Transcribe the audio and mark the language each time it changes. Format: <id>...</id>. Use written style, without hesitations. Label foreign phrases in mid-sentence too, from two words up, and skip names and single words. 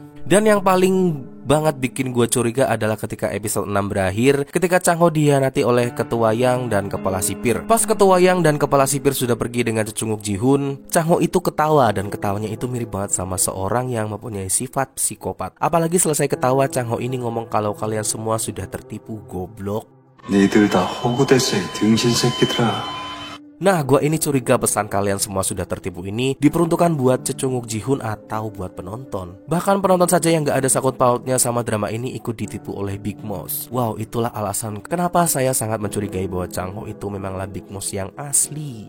<id>Dan yang paling banget bikin gue curiga adalah ketika episode 6 berakhir, ketika Chang Ho dihianati oleh Ketua Yang dan Kepala Sipir. Pas Ketua Yang dan Kepala Sipir sudah pergi dengan cecunguk Ji-hoon, Chang Ho itu ketawa dan ketawanya itu mirip banget sama seorang yang mempunyai sifat psikopat. Apalagi selesai ketawa, Chang Ho ini ngomong kalau kalian semua sudah tertipu, goblok.</id> <ko>니들 다 호구대세 등신 새끼들아.</ko> <id>Nah, gua ini curiga pesan kalian semua sudah tertipu ini diperuntukkan buat cecunguk Ji-hoon atau buat penonton. Bahkan penonton saja yang gak ada sakut pautnya sama drama ini ikut ditipu oleh Big Moss. Wow, itulah alasan kenapa saya sangat mencurigai bahwa Chang Ho itu memanglah Big Moss yang asli.</id>